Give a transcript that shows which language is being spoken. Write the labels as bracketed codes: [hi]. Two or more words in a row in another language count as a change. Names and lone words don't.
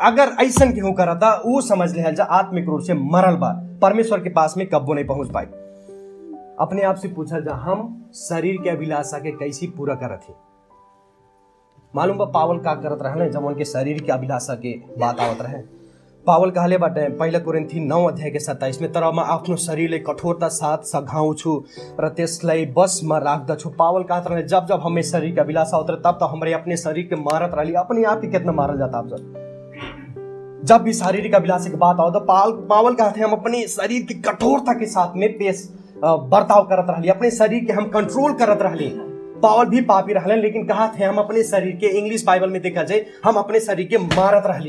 [bho] अगर ऐसा केहू करता वो समझ ले जा आत्मिक रूप से मरल बा, परमेश्वर के पास में कब्बो नहीं पहुंच पाई। अपने आप से पूछा जा हम शरीर के अभिलाषा के कैसे पूरा करत ही। मालूम बा पावल का करत रहे जब उनके शरीर के अभिलाषा के बात आवत रहे। पावल कहले बाटे 1 कोरिन्थी 9 अध्याय के 27 में, [ne] तर म आफ्नो शरीरलाई कठोरता साथ सघाउँछु र त्यसलाई बसमा राख्दछु। [bho] पावल कहत रहे जब जब हमें शरीर के अभिलाषा होता है तब तो हमारे अपने शरीर के मारत रही। अपने आप ही कितना मारल जाता आप जब भी शारीरिक अभिलाषा की बात आओ तो पावल कहते हैं हम अपने शरीर की कठोरता के साथ में पेश बर्ताव करत रही, अपने शरीर के हम कंट्रोल करत रही। पावल भी पापी रहले लेकिन कहा थे हम अपने शरीर के, [en] English Bible [bho] में देखा जाए, हम अपने शरीर के मारत रही।